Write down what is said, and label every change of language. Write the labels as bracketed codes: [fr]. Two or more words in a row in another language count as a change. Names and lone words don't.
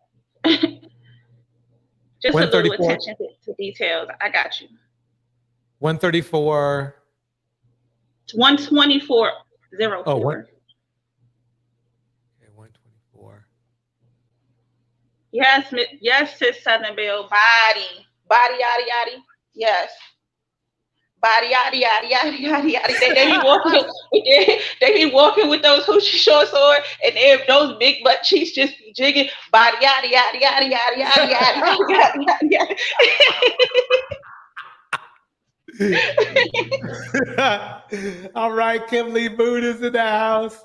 [en] Just a little attention to details. I got you. 134. 1:24:04. Oh, what? Okay, 1:24. Yes, Sis Southern Belle. Body, yada, yada. Yes. Body, yada, yada, yada, yada, yada. They be walking, they be walking with those hoochie shorts on, and those big butt cheeks just be jigging. Body, yada, yada, yada, yada, yada, yada, yada, yada, yada. All right, Kimberly Boone is in the house.